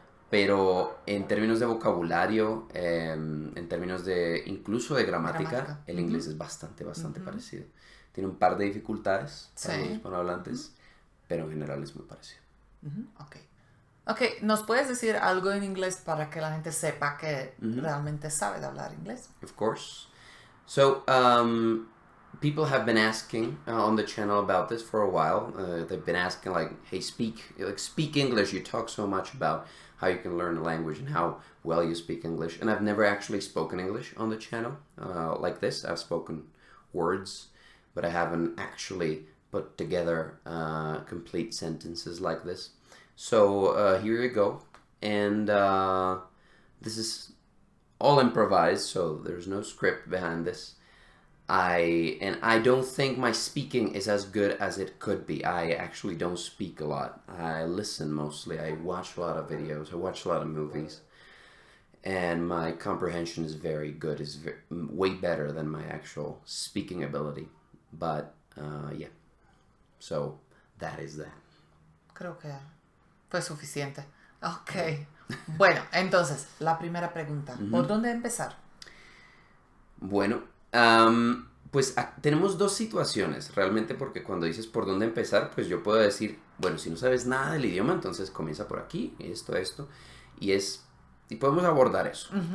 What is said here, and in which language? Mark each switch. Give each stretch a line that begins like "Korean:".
Spanish: Pero en términos de vocabulario, en términos de incluso de gramática, el inglés es bastante parecido. Tiene un par de dificultades para los Sí. hispanohablantes, pero en general es muy parecido. Ok. Ok, ¿nos puedes decir algo en inglés para que la gente sepa que realmente sabe de hablar inglés?
English: Of course. So, people have been asking on the channel about this for a while. They've been asking like, "Hey, speak English. You talk so much about how you can learn a language and how well you speak English." And I've never actually spoken English on the channel like this. I've spoken words, but I haven't actually put together complete sentences like this. So here you go, and this is all improvised, so there's no script behind this. I don't think my speaking is as good as it could be. I actually don't speak a lot. I listen mostly. I watch a lot of videos. I watch a lot of movies, and my comprehension is very good. It's way better than my actual speaking ability. But yeah, so that is that.
Spanish: Creo que fue suficiente. Ok. Bueno, entonces, la primera pregunta. ¿Por dónde empezar? Bueno, pues tenemos dos situaciones realmente porque cuando dices por dónde empezar, pues yo puedo decir, bueno, si no sabes nada del idioma, entonces comienza por aquí, esto, y podemos abordar eso.